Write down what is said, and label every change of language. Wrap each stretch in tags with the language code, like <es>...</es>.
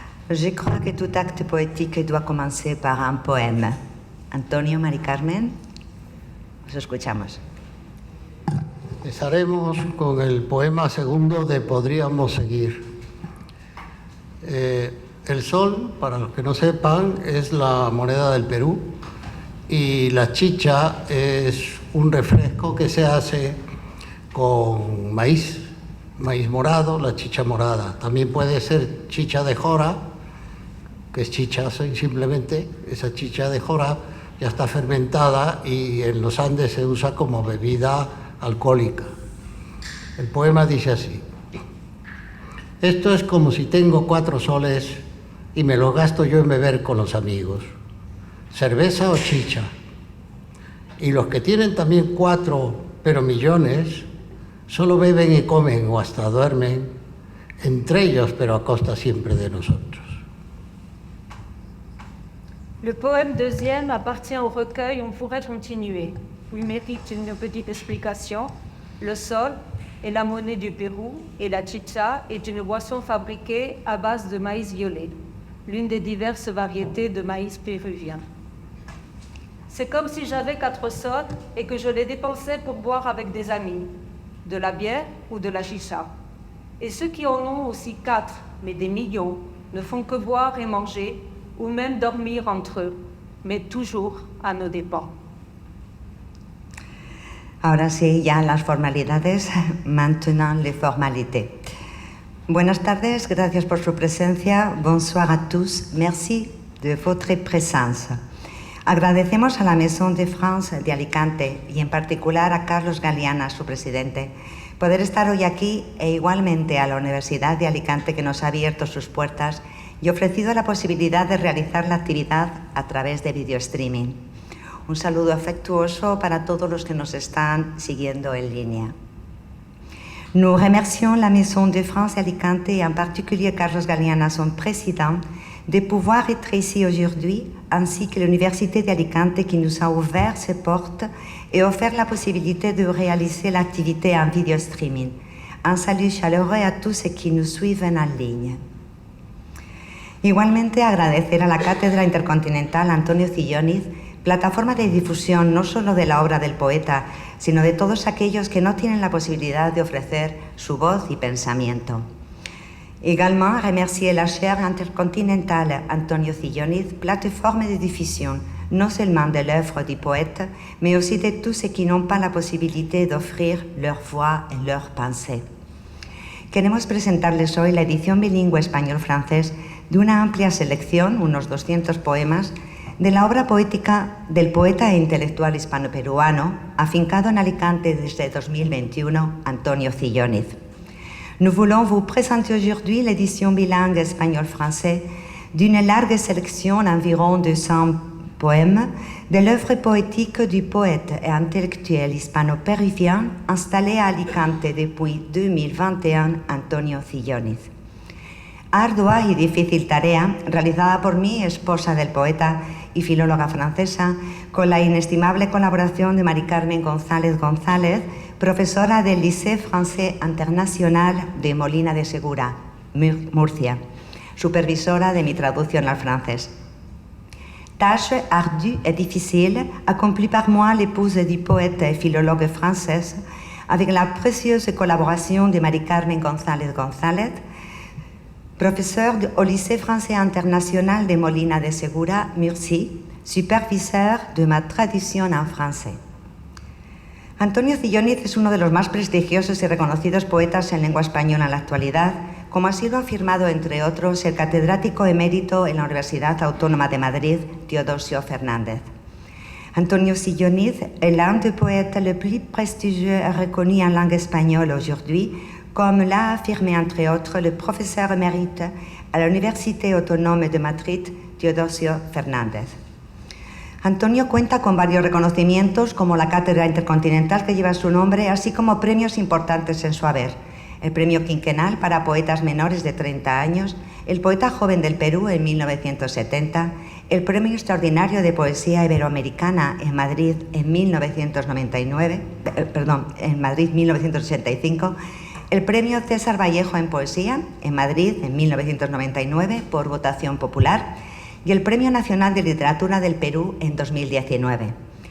<fr>Je crois que tout acte poétique doit commencer par un poème.</fr> <es>Antonio, Mari Carmen, os escuchamos. Empezaremos con el poema segundo de Podríamos seguir. El sol, para los que no sepan, es la moneda del Perú, y la chicha es un refresco que se hace con maíz morado, la chicha morada. También puede ser chicha de jora, que es chicha simplemente. Esa chicha de jora ya está fermentada y en los Andes se usa como bebida alcohólica. El poema dice así: esto es como si tengo 4 soles y me los gasto yo en beber con los amigos, cerveza o chicha. Y los que tienen también 4, pero millones, solo beben y comen o hasta duermen, entre ellos, pero a costa siempre de nosotros.</es> <fr>Le poème deuxième appartient au recueil On pourrait continuer, où il mérite une petite explication. Le sol est la monnaie du Pérou et la chicha est une boisson fabriquée à base de maïs violet, l'une des diverses variétés de maïs péruvien. C'est comme si j'avais 4 sols et que je les dépensais pour boire avec des amis, de la bière ou de la chicha. Et ceux qui en ont aussi 4, mais des millions, ne font que boire et manger, ou même dormir entre eux, mais toujours à nos dépens.</fr> <es>Ahora sí, ya las formalidades,</es> <fr>maintenant les formalités.</fr> <es>Buenas tardes, gracias por su presencia.</es> <fr>Bonsoir à tous, merci de votre présence.</fr> <es>Agradecemos a la Maison de France de Alicante y en particular a Carlos Galiana, su presidente, poder estar hoy aquí, e igualmente a la Universidad de Alicante, que nos ha abierto sus puertas y ofrecido la posibilidad de realizar la actividad a través de video streaming. Un saludo afectuoso para todos los que nos están siguiendo en línea.</es> <fr>Nous remercions la Maison de France Alicante et en particulier Carlos Galiana, son président, de pouvoir être ici aujourd'hui, ainsi que l'Université d'Alicante qui nous a ouvert ses portes et offert la possibilité de réaliser l'activité en vidéo streaming. Un salut chaleureux a tous ceux qui nous suivent en ligne.</fr> <es>Igualmente agradecer a la Cátedra Intercontinental Antonio Cilloniz, plataforma de difusión no solo de la obra del poeta, sino de todos aquellos que no tienen la posibilidad de ofrecer su voz y pensamiento.</es> <fr>Également, remercier la chaire intercontinentale Antonio Cilloniz, plateforme de diffusion non seulement de l'œuvre du poète, mais aussi de tous ceux qui n'ont pas la posibilité d'offrir leur voix et leur pensée.</fr> <es>Queremos presentarles hoy la edición bilingüe español-francés de una amplia selección, unos 200 poemas, de la obra poética del poeta e intelectual hispano-peruano, afincado en Alicante desde 2021, Antonio Cilloniz.</es> <fr>Nous voulons vous présenter aujourd'hui l'édition bilingue espagnol-français d'une large sélection d'environ 200 poèmes de l'œuvre poétique du poète et intellectuel hispano-péruvien installé à Alicante depuis 2021, Antonio Cilloniz.</fr> <es>Ardua y difícil tarea realizada por mí, esposa del poeta y filóloga francesa, con la inestimable colaboración de Mari Carmen González González, profesora del Lycée Français International de Molina de Segura, Murcia, supervisora de mi traducción al francés.</es> <fr>Tâche ardue et difficile accomplie par moi, l'épouse du poète et philologue française, avec la précieuse collaboration de Mari Carmen González González, professeur au Lycée Français International de Molina de Segura, Murcie, superviseur de ma traducción en français.</fr> <es>Antonio Cilloniz es uno de los más prestigiosos y reconocidos poetas en lengua española en la actualidad, como así lo ha afirmado, entre otros, el catedrático emérito en la Universidad Autónoma de Madrid, Teodosio Fernández.</es> <fr>Antonio Cilloniz est l'un des poètes les plus prestigieux et reconnus en langue espagnole aujourd'hui, comme l'a affirmé, entre autres, le professeur émérite à l'Université Autónoma de Madrid, Teodosio Fernández.</fr> <es>Antonio cuenta con varios reconocimientos, como la Cátedra Intercontinental que lleva su nombre, así como premios importantes en su haber. El Premio Quinquenal para Poetas Menores de 30 años, el Poeta Joven del Perú en 1970, el Premio Extraordinario de Poesía Iberoamericana en Madrid en 1985, el Premio César Vallejo en Poesía en Madrid en 1999 por votación popular, y el Premio Nacional de Literatura del Perú en 2019.</es>